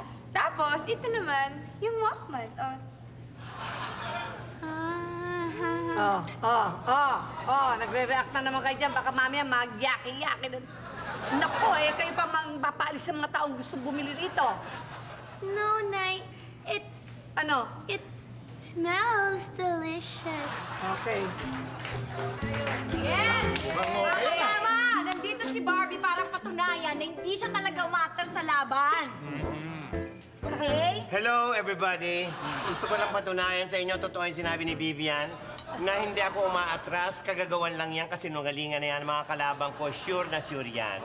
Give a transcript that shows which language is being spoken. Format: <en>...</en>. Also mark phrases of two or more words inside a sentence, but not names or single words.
<tl>Tapos, ito naman, yung Walkman. Nagre-react na naman kayo dyan. Baka mamaya magyaki-yaki. Naku, kayo pa magpapaalis ng mga taong gustong bumili rito. No, Nay. Ano?</tl> <en>It smells delicious. Okay. Yes!</en> <tl>Kasama! Nandito si Barbie para patunayan na hindi siya talaga umatter sa laban.</tl> <en>Okay? Hello, everybody.</en> <tl>Gusto ko lang patunayan sa inyo, totoo yung sinabi ni Vivian, na hindi ako umaatras, kagagawan lang yan, kasi nungalingan na yan, mga kalabang ko, sure na sure yan.</tl>